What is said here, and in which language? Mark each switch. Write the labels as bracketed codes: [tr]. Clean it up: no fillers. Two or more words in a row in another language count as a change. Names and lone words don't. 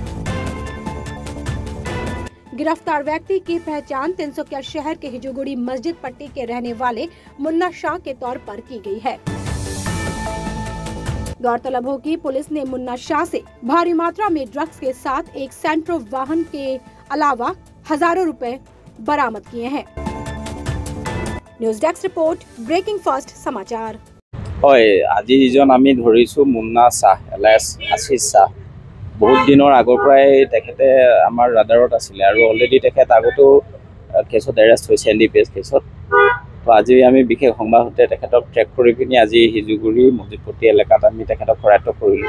[hi] गिरफ्तार व्यक्ति की पहचान तिनसुकिया शहर के हिजूगुड़ी मस्जिद पट्टी के रहने वाले मुन्ना शाह के तौर पर की गई है। गौरतलब हो कि पुलिस ने मुन्ना शाह से भारी मात्रा में ड्रग्स के साथ एक सेंट्रो वाहन के अलावा हजारों रुपए बरामद किए हैं। न्यूज डेस्क रिपोर्ट, ब्रेकिंग फास्ट समाचार। [as] আজি যিজন আমি ধৰিছো মুন্না শাহ এলাইছ আশিষ শাহ বহুত দিনৰ আগৰ পৰাই তেখেতে আমাৰ ৰাডাৰত আছিলে আৰু অলৰেডি তেখেত আগতো কেছত এৰেষ্ট হৈছে এনডিপিএছ কেছত। তো আজি আমি বিশেষ সংবাদতে তেখেতক ট্ৰেক কৰি কিনি আজি হিজুগুৰি মজিদপট্টি এলেকাত আমি তেখেতক কৰায়ত্ব কৰিলোঁ।